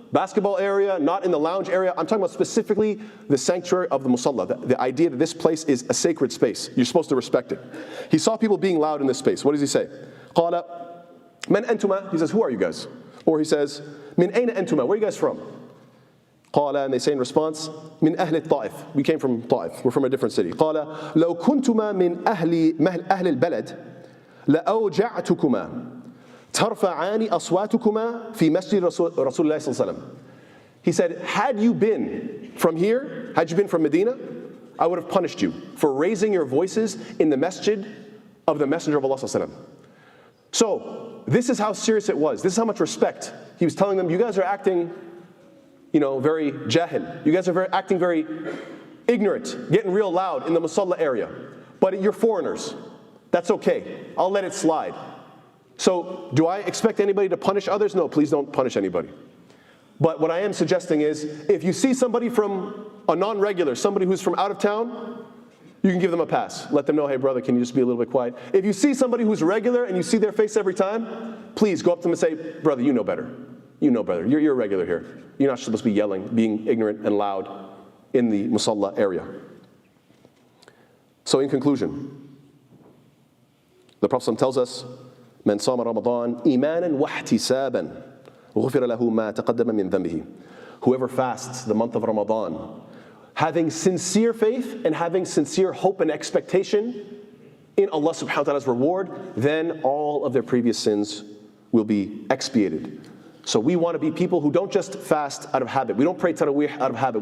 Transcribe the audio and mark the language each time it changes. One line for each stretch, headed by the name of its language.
English: basketball area, not in the lounge area. I'm talking about specifically the sanctuary of the musalla, the idea that this place is a sacred space. You're supposed to respect it. He saw people being loud in this space. What does he say?
Arabic: قال من أنتما?
English: He says, who are you guys? Or he says,
Arabic: من أين أنتما?
English: Where are you guys from? قال, and they say in response,
Arabic: من أهل الطائف.
English: We came from Taif. We're from a different city.
Arabic: قال لو كنتما من أهل البلد لأوجعتكما ترفعان أصواتكما في مسجد رسول الله صلى الله عليه وسلم.
English: He said, had you been from here, had you been from Medina, I would have punished you for raising your voices in the masjid of the Messenger of Allah
Arabic: صلى الله عليه وسلم.
English: So, this is how serious it was. This is how much respect. He was telling them, you guys are acting, very jahil. You guys are acting very ignorant, getting real loud in the musalla area. But you're foreigners. That's okay. I'll let it slide. So, do I expect anybody to punish others? No, please don't punish anybody. But what I am suggesting is, if you see somebody from a non-regular, somebody who's from out of town, you can give them a pass. Let them know, hey brother, can you just be a little bit quiet? If you see somebody who's regular and you see their face every time, please go up to them and say, brother, you know better. You know better. You're a regular here. You're not supposed to be yelling, being ignorant and loud in the musalla area. So in conclusion, the Prophet tells us,
Arabic: من صام رمضان إيمانا واحتسابا غفر له ما تقدم من ذنبه.
English: Whoever fasts the month of Ramadan, having sincere faith and having sincere hope and expectation in Allah subhanahu wa ta'ala's reward, then all of their previous sins will be expiated. So we want to be people who don't just fast out of habit. We don't pray tarawih out of habit.